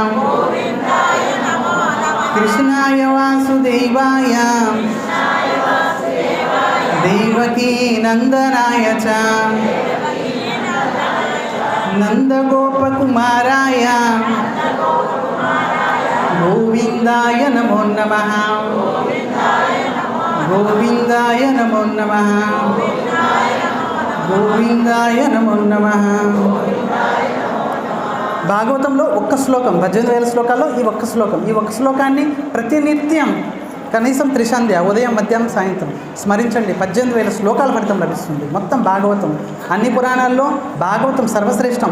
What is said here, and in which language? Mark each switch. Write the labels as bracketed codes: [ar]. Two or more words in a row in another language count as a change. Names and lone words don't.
[sa] కృష్ణాయ వాసుదేవాయ దేవకీ నందనాయ చ నందగోపకుమారాయ గోవిందాయ నమో నమః. గోవిందాయ నమో నమః. గోవిందాయ నమో నమః. [te] భాగవతంలో ఒక్క శ్లోకం, 18,000 శ్లోకాల్లో ఈ ఒక్క శ్లోకాన్ని ప్రతినిత్యం కనీసం త్రిసంధ్య, ఉదయం, మధ్యాహ్నం, సాయంత్రం స్మరించండి. 18,000 శ్లోకాల ఫలితం లభిస్తుంది. మొత్తం భాగవతం, అన్ని పురాణాల్లో భాగవతం సర్వశ్రేష్టం.